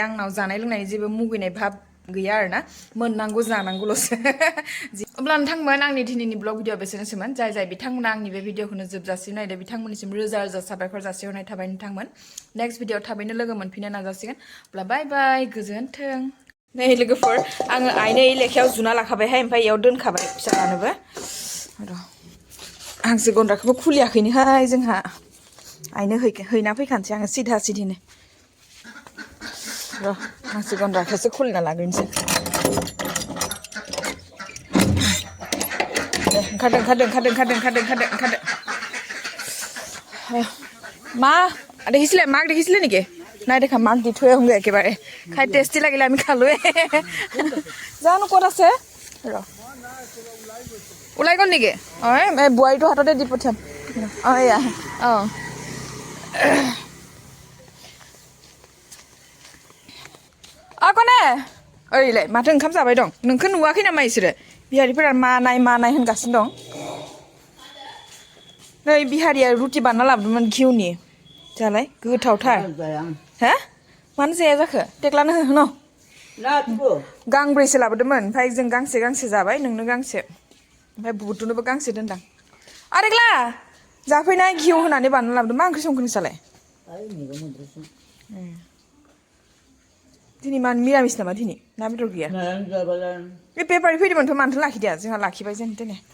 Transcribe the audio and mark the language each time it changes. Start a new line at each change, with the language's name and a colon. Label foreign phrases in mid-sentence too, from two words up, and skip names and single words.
Bodo: आंनाव जानाय लोंनायनि जेबो मुगैनाय भाब गैया आरोना मोननांगौ जानांगौल'सो अब्ला नोंथांमोन आंनि दिनैनि
English: vlog video
Bodo: बेसेनोसैमोन जाय बिथांमोना आंनि बे भिडिअखौनो जोबजासिम नायदो बिथांमोननिसिम रोजा रोजा साबायखर जासिहरनाय थाबाय नोंथांमोन
English: next video
Bodo: थाबैनो लोगो मोनफिननो नाजासिगोन अब्ला
English: bye bye
Bodo: गोजोन्थों नै लोगोफोर आङो आइनो लेखायाव जुना लाखाबायहाय ओमफ्राय इयाव दोनखाबाय फिसालानोबो र' हांसो गन्द्राखौबो खुलियाखैनोहाय जोंहा आइनो हैना फैखानोसै आङो सिधा सिधिनो र' हांसो गन्द्राखौसो खुलिना लाग्रोनोसै दे ओंखारदों
Assamese: মা দেখিছিলে মাক দেখিছিলে নেকি নাই দেখা মাক দি থৈ আহোঁগৈ একেবাৰে খাই টেষ্টি লাগিলে আমি খালোৱে জানো ক'ত আছে ৰ ওলাই গ'ল নেকি অঁ এই বোৱাৰীটো হাততে দি পঠিয়াম অঁ এয়া অঁ
Bodo: কনে ओरैलाय माथो ओंखाम जाबाय दं नोंखौ नुवाखै नामा इसोरो बिहारिफोरा मानाय होनगासिनो दं नै बिहारिया रुटि बानायना लाबोदोंमोन घिउनि जालाय गोथावथार हा मानो जाया जाखो टेक्लानो हो न गांब्रैसो लाबोदोंमोन ओमफ्राय जों गांसे जाबाय नोंनो गांसे ओमफ्राय बुटुनोबो गांसे दोनदां आरेग्ला जाफैनाय घिउ होनानै बानायना लाबोदों मा ओंख्रि संखो नोंसालाय दिनै मा मिरामिस नामा दिनै ना बेदर गैया बे बेफारि फैदोंमोनथ' मानोथो लाखिदिया जोंहा लाखिबाय जेन दिनै